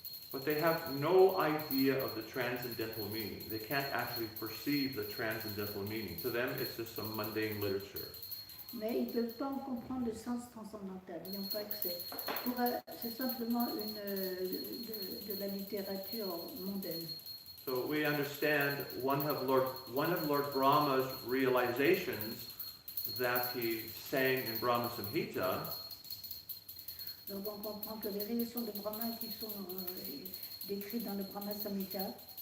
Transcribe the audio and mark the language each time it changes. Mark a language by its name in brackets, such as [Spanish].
[English] But they have no idea of the transcendental meaning. They can't actually perceive the transcendental meaning. To them, it's just some mundane literature. [French] Mais ils ne peuvent pas en comprendre le sens transcendantal. Ils n'ont pas accès. C'est simplement de la littérature mondaine. [English] So we understand one of Lord Brahma's realizations that he sang in Brahma Samhita. [French] Donc on comprend que les réalisations de Brahma qui sont décrites dans le Brahma Samhita.